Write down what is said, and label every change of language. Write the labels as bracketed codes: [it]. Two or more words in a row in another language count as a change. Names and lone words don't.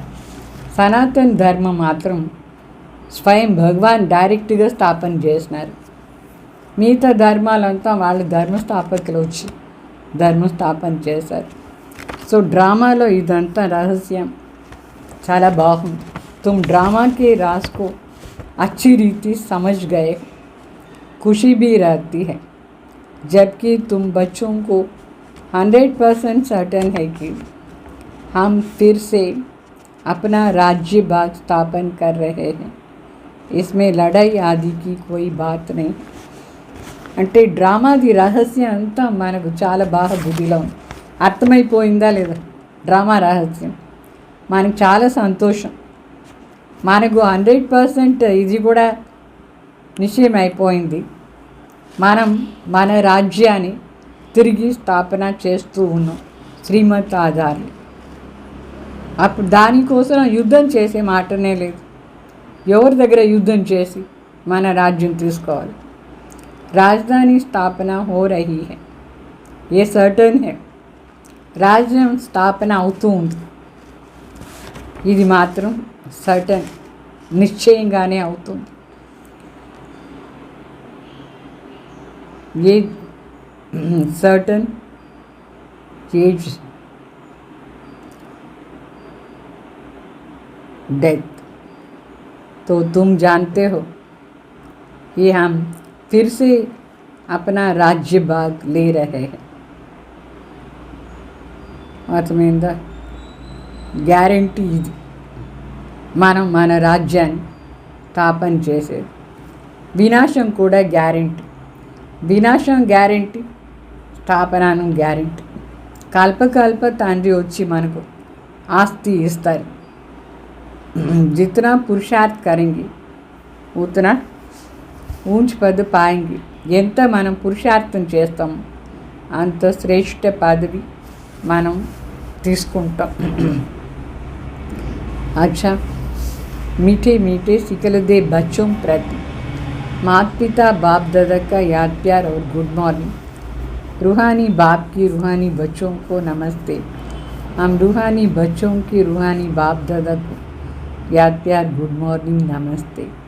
[te] సనాతన్ ధర్మం మాత్రం స్వయం భగవాన్ డైరెక్ట్గా స్థాపన చేసినారు. మిగతా ధర్మాలంతా వాళ్ళ ధర్మస్థాపకులు వచ్చి ధర్మస్థాపన చేశారు. సో డ్రామాలో ఇదంతా రహస్యం చాలా బాగుంది. [hi] तुम ड्रामा के राज को अच्छी रीति समझ गए, खुशी भी रहती है, जबकि तुम बच्चों को 100% सर्टन है कि हम फिर से अपना राज्य भाग स्थापन कर रहे हैं. इसमें लड़ाई आदि की कोई बात नहीं. [te] అంటే డ్రామాది రహస్యం అంతా మనకు చాలా బాగా బుద్ధిలో ఉంది. అర్థమైపోయిందా లేదా డ్రామా రహస్యం? మనకు చాలా సంతోషం. మనకు 100% ఇది కూడా నిశ్చయం అయిపోయింది. మనం మన రాజ్యాన్ని తిరిగి స్థాపన చేస్తూ ఉన్నాం శ్రీమత్ ఆధార్లు. అప్పుడు దానికోసం యుద్ధం చేసే మాటనే లేదు. ఎవరి దగ్గర యుద్ధం చేసి మన రాజ్యం తీసుకోవాలి? [hi] राजधानी स्थापन हो रही है, [en] a certain హై. [te] రాజ్యం స్థాపన అవుతూ ఉంది. ఇది మాత్రం సర్టన్, నిశ్చయంగానే అవుతుంది. [en] a certain as death. [hi] तो तुम जानते हो कि हम फिर से अपना राज्य भाग ले रहे हैं. [te] అర్థమైందా? గ్యారంటీ ఇది. మనం మన రాజ్యాన్ని స్థాపన చేసేది. వినాశం కూడా గ్యారంటీ. వినాశం గ్యారంటీ, స్థాపనను గ్యారంటీ. కల్పకల్ప తండ్రి వచ్చి మనకు ఆస్తి ఇస్తారు. [hi] जितना पुरुषार्थ करेंगे उतना ऊंच पद पाएंगे. [te] ఎంత మనం పురుషార్థం చేస్తాం అంత శ్రేష్ఠ పదవి మనం తీసుకుంటాం. [hi] अच्छा, मीठे मीठे सिकलदे बच्चों प्रति माता पिता बाप दादा का याद प्यार और [en] good morning. [hi] रूहानी बाप की रूहानी बच्चों को नमस्ते. हम रूहानी बच्चों की रूहानी बाप दादा को याद प्यार [en] good morning [hi] नमस्ते.